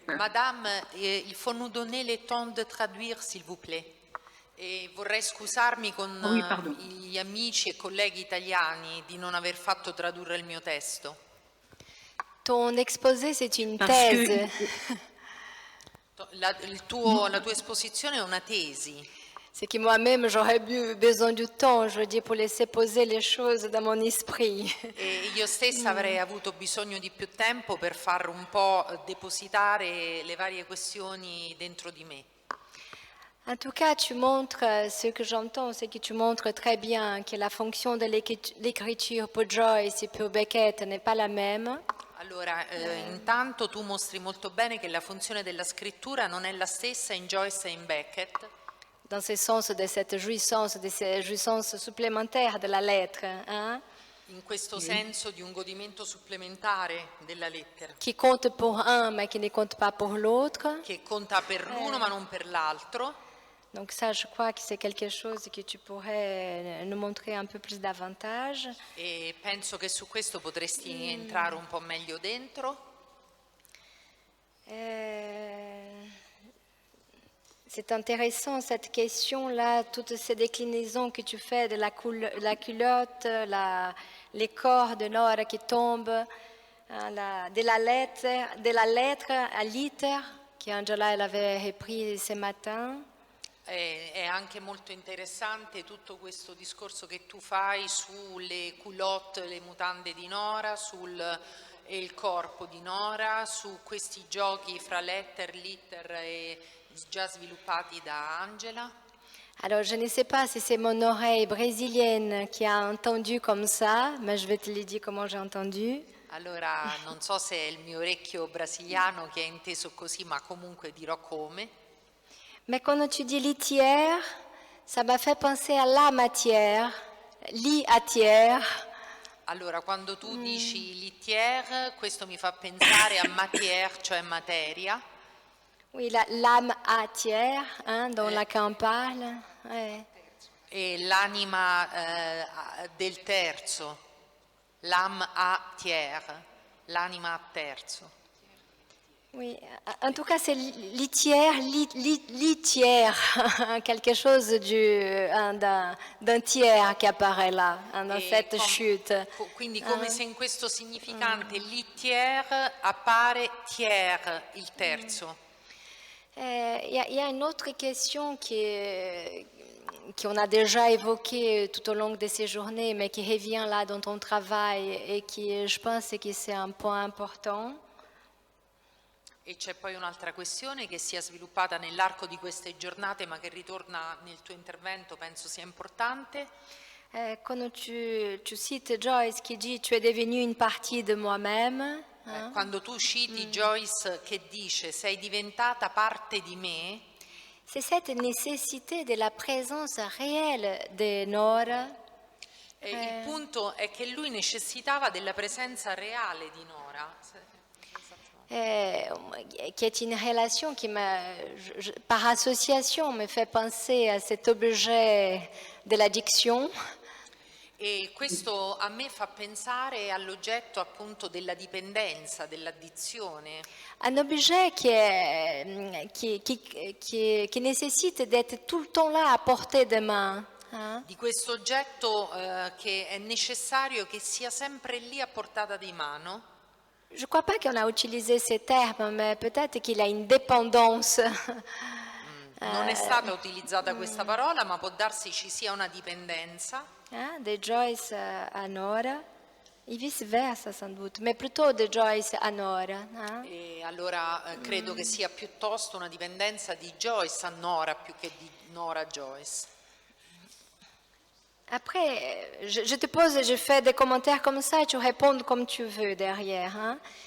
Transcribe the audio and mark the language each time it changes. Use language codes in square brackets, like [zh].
[fr] Madame, il faut nous donner le temps de traduire, s'il vous plaît. [it] E vorrei scusarmi con gli amici e colleghi italiani di non aver fatto tradurre il mio testo. [fr] Ton exposé, c'est une thèse. [it] La tua esposizione è una tesi. [fr] C'est que moi-même, j'aurais besoin du temps, je dis, pour laisser poser les choses dans mon esprit. [it] E io stessa avrei avuto bisogno di più tempo per far un po' depositare le varie questioni dentro di me. [fr] En tout cas, tu montres, ce que j'entends, c'est que tu montres très bien que la fonction de l'écriture pour Joyce et pour Beckett n'est pas la même. [it] Allora, intanto tu mostri molto bene che la funzione della scrittura non è la stessa in Joyce e in Beckett. [fr] Dans ce sens de cette jouissance supplémentaire de la lettre. Hein? [it] In questo senso di un godimento supplementare della lettera. [fr] Qui compte pour un, mais qui ne compte pas pour l'autre. [it] Che conta per l'uno ma non per l'altro. [fr] Donc ça, je crois que c'est quelque chose que tu pourrais nous montrer un peu plus davantage. [it] E penso che su questo potresti entrare un po' meglio dentro. [fr] C'est intéressant cette question-là, toutes ces déclinaisons que tu fais de la culotte, les corps de Nora qui tombent, de la lettre à l'iter qu'Angela elle avait repris ce matin. [it] È anche molto interessante tutto questo discorso che tu fai sulle culotte, le mutande di Nora, il corpo di Nora, su questi giochi fra letter, litter e già sviluppati da Angela. [fr] Alors, je ne sais pas si c'est mon oreille brésilienne qui a entendu comme ça, mais je vais te le dire comment j'ai entendu. [it] Allora, non so se è il mio orecchio brasiliano che ha inteso così, ma comunque dirò come. [fr] Mais quand tu dis litière, ça m'a fait penser à la matière, litière. [it] Allora, quando tu dici litière, questo mi fa pensare a matière, cioè materia. [fr] Oui, l'âme atière, dont Lacan parle. Ouais. [it] E l'anima del terzo, [fr] l'âme à tiers, [it] l'anima a terzo. [fr] Oui, en tout cas, c'est litière, quelque chose d'un tiers qui apparaît là, dans cette chute. [it] Quindi come se in questo significante litière appare tiers, il terzo. [fr] Il y a une autre question qu'on a déjà évoquée tout au long de ces journées, mais qui revient là dans ton travail et qui, je pense, que c'est un point important. [it] E c'è poi un'altra questione che si è sviluppata nell'arco di queste giornate, ma che ritorna nel tuo intervento, penso sia importante. [fr] Quand tu cites Joyce qui dit « Tu es devenue une partie de moi-même », [it] quando tu citi Joyce che dice sei diventata parte di me, [fr] c'est cette nécessité de la présence réelle de Nora. [it] Il punto è che lui necessitava della presenza reale di Nora. [fr] Qui est une relation qui par association me fait penser à cet objet de l'addiction. [it] E questo a me fa pensare all'oggetto appunto della dipendenza, dell'addizione. [fr] Un objet qui nécessite d'être tout le temps là à portée de main. [it] Di questo oggetto che è necessario che sia sempre lì a portata di mano. [fr] Je ne crois pas qu'on a utilisé ces termes, mais peut-être qu'il a une dépendance. [it] Non è stata utilizzata questa parola, ma può darsi ci sia una dipendenza. [fr] De Joyce à Nora, et vice-versa sans doute, mais plutôt de Joyce à Nora. [it] E allora credo che sia piuttosto una dipendenza di Joyce a Nora più che di Nora a Joyce. [fr] Après, je te pose, je fais des commentaires comme ça et tu réponds comme tu veux derrière.